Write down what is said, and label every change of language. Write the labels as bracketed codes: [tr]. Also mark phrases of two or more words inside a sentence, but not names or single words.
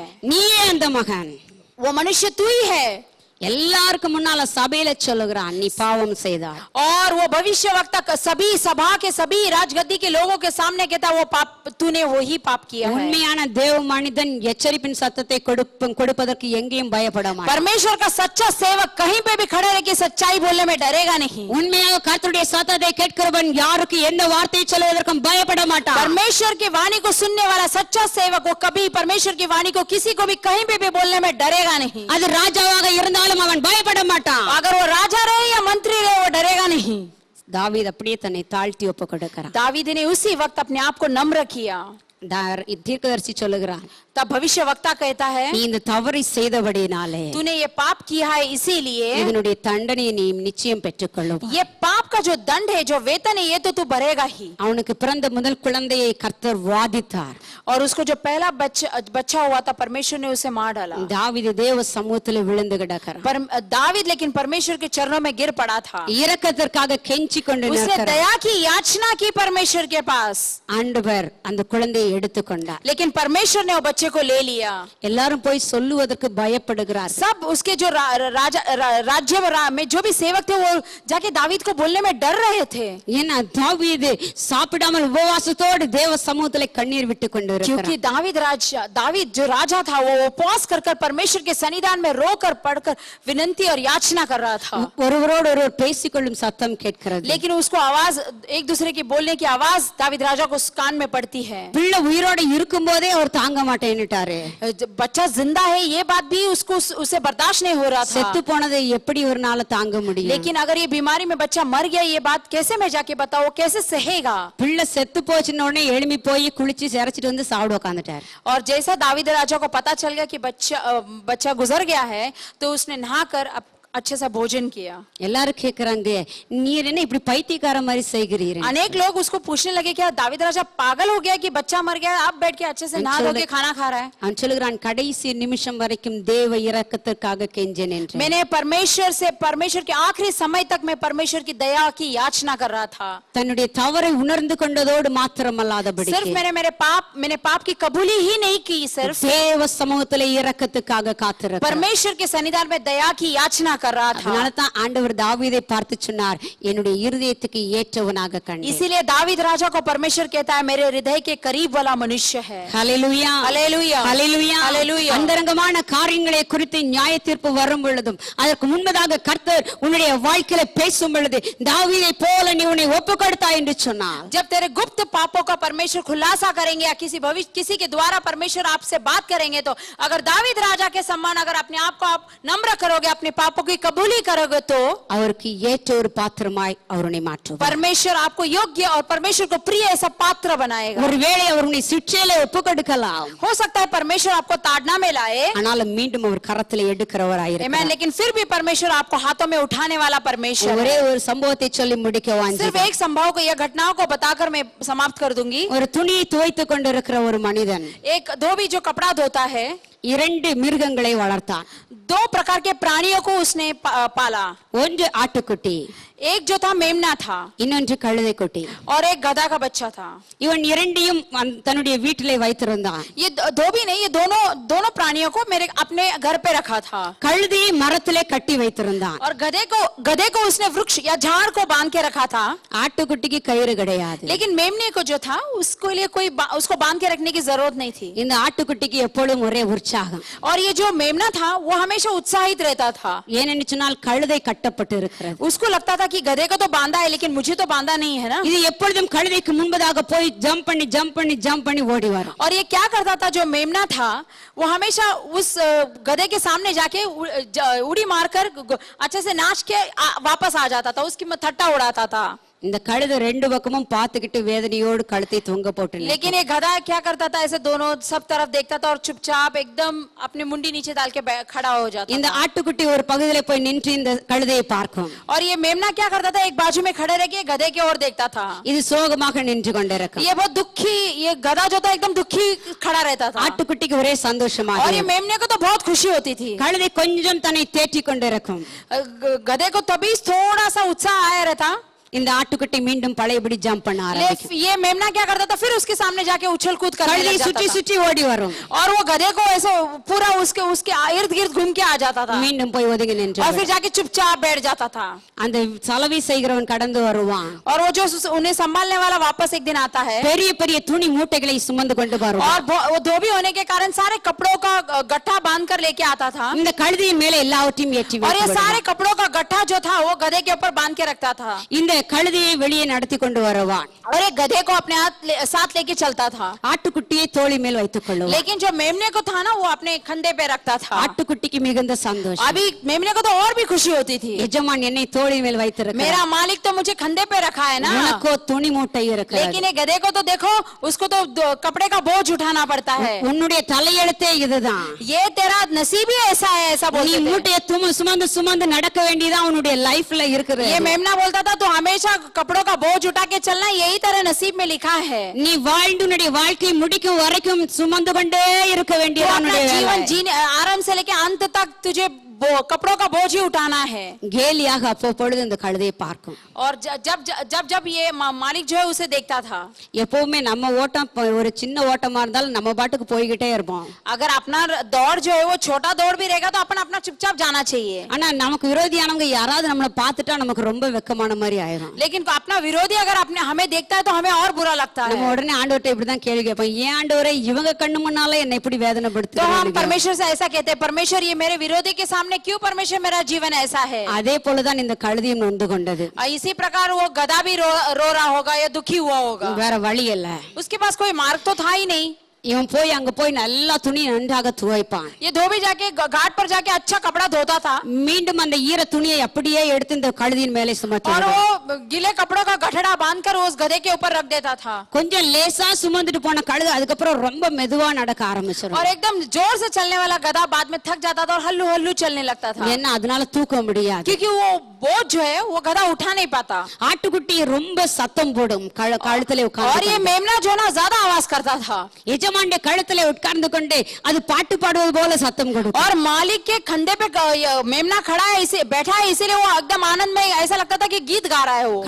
[ta] நீயே அந்த மகன், [hi] वो मनुष्य तू ही है। [ta] எல்லாருக்கும் முன்னால சபையில சொல்லுகிறான், நீ பாவம் செய்தாய். [hi] और वो भविष्यवक्ता सभी सभा के सभी राजगद्दी के लोगों के सामने कहता वो पाप तूने वो ही पाप किया है। [ta] உண்மையான தேவ மனிதன் எச்சரிப்பின் சத்தத்தை கொடுப்பதற்கு எங்கேயும் பயப்பட மாட்டான். [hi] परमेश्वर का सच्चा सेवक कहीं पे भी खड़े रह के सच्चाई बोलने में डरेगा नहीं। [ta] உண்மையாக கர்த்தருடைய சத்தத்தை கேட்கிறவன் யாருக்கு எந்த வார்த்தை சொல்வதற்கும் பயப்பட மாட்டான். [hi] परमेश्वर की वाणी को सुनने वाला सच्चा सेवक वो कभी परमेश्वर की वाणी को किसी को भी कहीं पे भी बोलने में डरेगा नहीं। [ta] அது ராஜாவாக இருந்தாலும் இருந்தாலும் அவன் பயப்பட மாட்டான். [hi] अगर वो राजा रहे या मंत्री रहे वो डरेगा नहीं. [ta] தாவீது அப்படியே தன்னை தாழ்த்தி ஒப்பு கொடுக்கிறான். [hi] दावीद ने उसी वक्त अपने आप को नम्र किया. [ta] தீர்க்கதரிசி சொல்லுகிறான், [hi] तब भविष्य वक्ता कहता है [ta] நீ இந்த தவறை செய்தபடினாலே [hi] तूने ये पाप किया है इसीलिए [ta] இதனுடைய தண்டனையை நீ நிச்சயம் பெற்றுக்கொள்ளும். [hi] ये पाप का जो दंड है जो वेतन है ये तो तू भरेगा ही. [ta] அவனுக்கு பிறந்த முதல் குழந்தையை கர்த்தர் வாதித்தார். [hi] और उसको जो पहला बच्चा हुआ था परमेश्वर ने उसे मार डाला. [ta] தாவீது தேவ சமூகத்தில் விழுந்து கிடக்கிறான். [hi] पर दावीद लेकिन परमेश्वर के चरणों में गिर पड़ा था. [ta] இரக்கத்திற்காக கெஞ்சி கொண்டு [hi] उसने [ta] நிற்கிறான். [hi] दया की याचना की परमेश्वर के पास. [ta] ஆண்டவர் அந்த குழந்தையை எடுத்துக்கொண்டார். [hi] लेकिन परमेश्वर ने वो बच्चे को ले लिया. [ta] எல்லாரும் போய் சொல்லுவதற்கு பயப்படுகிறார். [hi] सब उसके जो राज्य में जो भी सेवक थे वो जाके दावीद को बोलने में डर रहे थे. [ta] ஏன்னா தாவீது சாப்பிடாமல் உபவாசத்தோடு தேவ சமூகத்திலே கண்ணீர் விட்டு கொண்டு [hi] क्योंकि दावीद जो राजा था वो उपवास कर परमेश्वर के सन्निधान में रोकर पढ़कर विनती और याचना कर रहा था. [ta] ஒருவரோடு ஒருவர் பேசிக்கொள்ளும் சத்தம் கேட்கிறது. [hi] लेकिन उसको आवाज एक दूसरे की बोलने की आवाज दावीद राजा को कान में पड़ती है. [ta] பிள்ளை உயிரோட இருக்கும்போதே அவர் தாங்க மாட்டேன்னுட்டாரு. [hi] बच्चा जिंदा है ये बात भी उसे बर्दाश्त नहीं हो रहा था. [ta] செத்து போனதை எப்படி ஒரு நாள் தாங்க முடியும்? [hi] लेकिन अगर ये बीमारी में बच्चा मर गया ये बात कैसे मैं जाके बताऊं, कैसे सहेगा? [ta] பிள்ளை செத்து போச்சுன உடனே எழும்பி போய் குளிச்சு சிரச்சிட்டு வந்து சாப்பிட உட்கார்ந்துட்டார். [hi] और जैसा दावीद राजा को पता चल गया कि बच्चा गुजर गया है तो उसने नहाकर अच्छे से भोजन किया. [ta] எல்லாரும் கேக்குறாங்க, நீர் என்ன இப்படி பைத்தியக்கார மாதிரி செய்கிறீர்? [hi] अनेक लोग उसको पूछने लगे क्या दावीद राजा पागल हो गया कि बच्चा मर गया आप बैठ के अच्छे से नहा धो के खाना खा रहा है? [ta] அவன் சொல்லுகிறான், கடைசி நிமிஷம் வரைக்கும் தேவ இரக்கத்திற்காக கெஞ்சேன் என்று. [hi] मैंने परमेश्वर के आखिरी समय तक मैं परमेश्वर की दया की याचना कर रहा था. [ta] தன்னுடைய தவறை உணர்ந்து கொண்டதோடு மாத்திரமல்லாதபடி [hi] सिर्फ मैंने पाप की कबूली ही नहीं की, सिर्फ [ta] தேவ சமூகத்திலே இரக்கத்துக்காக காத்திருக்கிறார். [hi] परमेश्वर के सन्निधान में दया की याचना कर रहा था. [ta] அதனால தான் ஆண்டவர் தாவீதை பார்த்து சொன்னார், என்னுடைய இருதயத்துக்கு ஏற்றவனாக கண்டேன். [hi] इसीलिए दावीद राजा को परमेश्वर कहता है मेरे हृदय के करीब वाला मनुष्य है. [ta] ஹல்லேலூயா ஹல்லேலூயா ஹல்லேலூயா ஹல்லேலூயா. அந்தரங்கமான காரியங்களை குறித்து நியாய தீர்ப்பு வரும் பொழுதும் அதற்கு முன்பதாக கர்த்தர் உன்னுடைய வாழ்க்கையில பேசும் பொழுது தாவீதை போல நீ உன்னை ஒப்புக்கொடுத்தாய் என்று சொன்னார். [hi] जब तेरे गुप्त पापों का परमेश्वर खुलासा करेंगे या किसी के द्वारा परमेश्वर आपसे बात करेंगे तो अगर दावीद राजा के समान अगर अपने आप को आप नम्र करोगे, अपने पापों की कबूली करोगे तो [ta] அவருக்கு ஏற்ற ஒரு பாத்திரமாய் அவரை மாற்றுவார். [hi] परमेश्वर आपको योग्य और परमेश्वर को प्रिय ऐसा पात्र बनाएगा. [ta] ஒருவேளை அவர் உன்னை சிட்சையில ஒப்புக்கொடுக்கலாம். [hi] हो सकता है परमेश्वर आपको ताड़ना में लाए, [ta] ஆனாலும் மீண்டும் அவர் கரத்திலே எடுக்கிறவராய் Amen, இருக்கிறார். [hi] लेकिन फिर भी परमेश्वर आपको हाथों में उठाने वाला परमेश्वर [ta] ஒரே [hi] है. [ta] ஒரு சம்பவத்தை சொல்லி முடிக்க [hi] सिर्फ [ta] வாஞ்சிக்கிறேன். [hi] एक संभव को या घटनाओं को बताकर मैं समाप्त कर दूंगी. [ta] ஒரு துணியை துவைத்துக் கொண்டிருக்கிற ஒரு மனிதன் [hi] एक धोबी जो कपड़ा धोता है [ta] 2 மிருகங்களை வளர்த்தான். [hi] 2 प्रकार के प्राणियों को उसने पाला. [ta] ஒன்று ஆட்டுக்குட்டி, [hi] एक जो था मेमना था [ta] இன்னொன்று கழுதை குட்டி. [hi] और एक गधा का बच्चा था. [ta] இவன் இரண்டையும் தன்னுடைய வீட்டிலே வைத்திருந்தான். [hi] ये धोबी ने ये दोनों प्राणियों को मेरे अपने घर पे रखा था. [ta] கழுதையை மரத்திலே கட்டி வைத்திருந்தான். [hi] और गधे को उसने वृक्ष या झाड़ को बांध के रखा था. [ta] ஆட்டுக்குட்டிக்கு கயிறு கிடையாது. [hi] लेकिन मेमने को जो था उसको लिए उसको बांध के रखने की जरूरत नहीं थी. [ta] இந்த ஆட்டுக்குட்டிக்கு எப்பொழுதும் ஒரே உற்சாகம். [hi] और ये जो मेमना था वो हमेशा उत्साहित रहता था. [ta] ஏனென்று சொன்னால் கழுதை கட்டப்பட்டு இருக்கிறது. [hi] उसको लगता था कि गधे को तो बांधा है लेकिन मुझे तो बांधा नहीं है ना. [ta] இது எப்பொழுதும் கழுதைக்கு முன்பதாக போய் ஜம்ப் பண்ணி ஓடி வரும். [hi] और ये क्या करता था जो मेमना था वो हमेशा उस गधे के सामने जाके उड़ी मारकर अच्छे से नाच के वापस आ जाता था, उसकी ठट्टा उड़ाता था. [ta] இந்த கழுதை 2 பக்கமும் பார்த்துக்கிட்டு வேதனையோடு கழுத்தை தொங்க போட்டு [hi] लेकिन ये गधा क्या करता था ऐसे दोनों सब तरफ देखता था और चुपचाप एकदम अपनी मुंडी नीचे डाल के खड़ा हो जाता. [ta] இந்த ஆட்டுக்குட்டி ஒரு பகுதியில போய் நின்று இந்த கழுதையை பார்க்கும். [hi] और ये मेमना क्या करता था एक बाजू में खड़े रह के गधे की ओर देखता था. [ta] இது சோகமாக நின்று கொண்டிருக்கும். [hi] ये बहुत दुखी, ये गधा जो था एकदम दुखी खड़ा रहता था. [ta] ஆட்டுக்குட்டிக்கு ஒரே சந்தோஷமாக. [hi] और ये मेमने को तो बहुत खुशी होती थी. [ta] கழுதை கொஞ்சம் தன்னை தேற்றிக் கொண்டிருக்கும். [hi] गधे को तभी थोड़ा सा उत्साह आया रहता. [ta] இந்த ஆட்டுக்குட்டி மீண்டும் பழையபடி ஜம்ப் பண்ண ஆரம்பிக்கும். [hi] ये मेमना क्या करता था फिर उसके सामने जाके उछल कूद करने लग जाता था. [ta] சுற்றி ஓடி வரும். [hi] और वो गधे को ऐसे पूरा उसके इर्द गिर्द घूम के आ जाता था. [ta] மீண்டும் போய் ஒதுங்கி நின்று [hi] और फिर जाके चुपचाप बैठ जाता था. [ta] அந்த சலவை செய்கிறவன் கடந்து வருவான். [hi] और वो जो उन्हें संभालने वाला वापस एक दिन आता है. [ta] பெரிய பெரிய துணி மூட்டைகளை சுமந்து கொண்டு வருவான். [hi] और वो धोबी होने के कारण सारे कपड़ों का गट्ठा बांध कर लेके आता था. [ta] இந்த கழுதையின் மேலே எல்லாவற்றையும் ஏற்றி [hi] और ये [ta] வைத்து [hi] सारे कपड़ों का गट्ठा जो था वो गधे के ऊपर बांध के रखता था. [ta] இந்த கழுதையை வெளியே நடத்தி கொண்டு வருவான். [hi] और एक गधे को अपने साथ लेके चलता था, [ta] ஆட்டுக்குட்டியை தோளி மேல் வைத்துக் கொள்ளுவான். [hi] लेकिन जो मेमने को था ना वो अपने कंधे पे रखता था. [ta] ஆட்டுக்குட்டிக்கு மிகுந்த சந்தோஷம். [hi] अभी मेमने को तो और भी खुशी होती थी, [ta] எஜமான் என்னை தோளி மேல் வைத்திருக்கிறார், [hi] मेरा मालिक तो मुझे कंधे पे रखा है ना. [ta] எனக்கோ துணி மூட்டை இருக்கிறது. [hi] लेकिन ये गधे को तो देखो, उसको तो कपड़े का बोझ उठाना पड़ता है. [ta] உன்னுடைய தலையெழுத்தே இதுதான். [hi] ये तेरा नसीब ही ऐसा है, ऐसा [ta] நீ [hi] बोलते थे. [ta] மூட்டையை சுமந்து சுமந்து நடக்க வேண்டியதா உன்னுடைய லைஃப்ல இருக்கிறது. [hi] ये मेमना बोलता था, तो हमेशा कपड़ों का बोझ उठा के चलना, यही तेरे नसीब में लिखा है. [ta] நீ வாழ்ந்து உன்னுடைய வாழ்க்கை முடிக்கும் வரைக்கும் சுமந்து கொண்டே இருக்க [hi] तो [ta] வேண்டியது [hi] अपना [ta] உன்னுடைய [hi] जीवन [ta] வேலை. [hi] जीने आराम से लेके अंत तक तुझे कपड़ों का बोझ ही उठाना है. [ta] கேலியாக அப்பொழுது இந்த கழுதையை பார்க்கும். [hi] और जब ये मालिक जो है उसे देखता था, [ta] எப்பவுமே நம்ம ஓட்டம் ஒரு சின்ன ஓட்டமா இருந்தாலும் நம்ம பாட்டுக்கு போய்கிட்டே இருப்போம். [hi] अगर अपना दौड़ जो है वो छोटा दौड़ भी रहेगा तो अपन अपना चुपचाप जाना चाहिए. [ta] ஆனா நமக்கு விரோதியானவங்க யாராவது நம்மளை பார்த்துட்டா நமக்கு ரொம்ப வெக்கமான மாதிரி ஆயிரும். [hi] लेकिन अपना विरोधी अगर अपने हमें देखता है तो हमें और बुरा लगता [ta] நம்ம [hi] है. [ta] உடனே ஆண்டவர்ட்ட இப்படிதான் கேள்வி கேட்போம், ஏன் ஆண்டவரே இவங்க கண்ணு முன்னால என்னை இப்படி [hi] तो हम [ta] வேதனைப்படுத்துறீங்க? [hi] परमेश्वर से ऐसा कहते हैं, परमेश्वर ये मेरे विरोधी के सामने क्यों परमेश्वर मेरा जीवन ऐसा है. [ta] அதே போலதான் இந்த கழுதையும் நொந்து கொண்டது. [hi] इसी प्रकार वो गधा भी रो रहा होगा या दुखी हुआ होगा. [ta] வேற வழி இல்ல. [hi] उसके पास कोई मार्ग तो था ही नहीं. [ta] இவன் போய் அங்க போய் நல்லா துணி நன்றாக துவைப்பான். [hi] ये धोबी जाके घाट पर जाके अच्छा कपड़ा धोता था [ta] மீண்டும் அந்த ஈர துணியை அப்படியே எடுத்து இந்த கழுதியின் மேலே சுமத்தி [hi] और [ta] விடுவான். [hi] वो गीले कपड़ों का गठड़ा बांधकर उस गधे के ऊपर रख देता था. [ta] கொஞ்சம் லேசா சுமந்துட்டு போன கழுதை அதுக்கப்புறம் ரொம்ப மெதுவா நடக்க ஆரம்பிச்சிடும். [hi] और एकदम जोर से चलने वाला गधा बाद में थक जाता था और हल्लू हल्लू चलने लगता था, [ta] ஏன்னா அதனால தூக்க முடியாது. [hi] क्योंकि वो बोझ जो है वो गधा उठा नहीं पाता. [ta] ஆட்டுக்குட்டி ரொம்ப சத்தம் போடும் கழுத்துல [hi] और [ta] உட்கார்ந்து. [hi] ये मेमना जो ना ज्यादा आवाज करता था [ta] எஜமானுடைய கழுத்துல உட்கார்ந்து கொண்டு அது பாட்டு பாடுவது போல சத்தம் கொடுக்கும். [hi] और मालिक के कंधे पे मेमना खड़ा है, इसे बैठा है, इसीलिए वो एकदम आनंद में ऐसा लगता था कि गीत गा रहा है वो.